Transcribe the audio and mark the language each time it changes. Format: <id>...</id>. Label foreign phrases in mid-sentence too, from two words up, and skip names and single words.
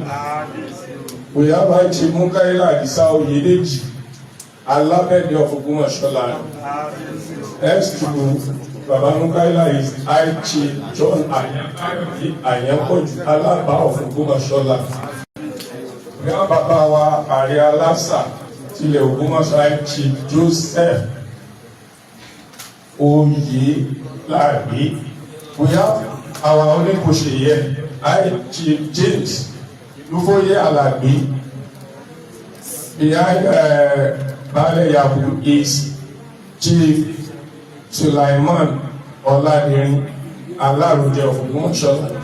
<en>We have High Chief Mukaila Adisa Oyedeji Alabede of Ogbomosho land. Next to Baba Mukaila is High Chief John Ayankoju Alaba of Ogbomosho land. We have</en> <yo>Baba wa Ààrẹ Alasa tilẹ̀ Ogbomosho</yo> <en>High Chief Joseph Oyelari. We have our only pusher here, High Chief James Lufoye Alabi. Behind Gbalejo is Chief Sulaiman Oladirin Alaruje of Ogbomosho.</en>